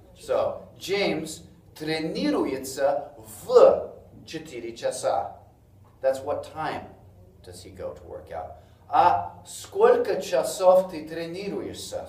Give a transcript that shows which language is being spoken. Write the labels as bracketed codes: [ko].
[ru] So, James тренируется в 4 часа. [en] That's what time does he go to work out. [ru] А сколько часов ты тренируешься?